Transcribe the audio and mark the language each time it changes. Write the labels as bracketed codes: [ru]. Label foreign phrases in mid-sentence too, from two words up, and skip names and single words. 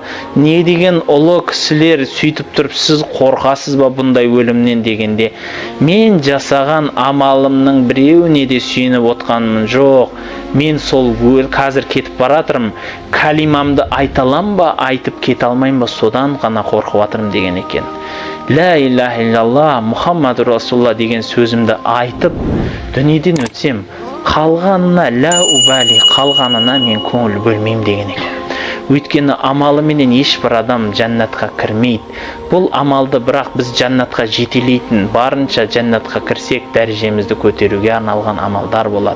[kk] Не деген ұлы кісілер сөйтіп тұрып сіз қорқасыз ба бұндай өлімнен дегенде, мен жасаған амалымның біреуіне де сүйеніп отқаным жоқ. Мен сол қазір кетіп баратырмын, калимамды айталам ба, айтып кете алмайм ба, содан ғана қорқып жатырмын деген екен. [ar] لا إله إلا الله محمد رسول الله [kk] деген сөзімді айтып дүниеден өтсем, қалғанына [ar] لا أبالي, [kk] қалғанына мен көңіл бөлмеймін деген екен. Өйткені амалы менен ешбір адам жәннатқа кірмейді. Бұл амалды бірақ біз жәннатқа жетелейтін, барынша жәннатқа кірсек дәрежемізді көтеруге арналған амалдар болады.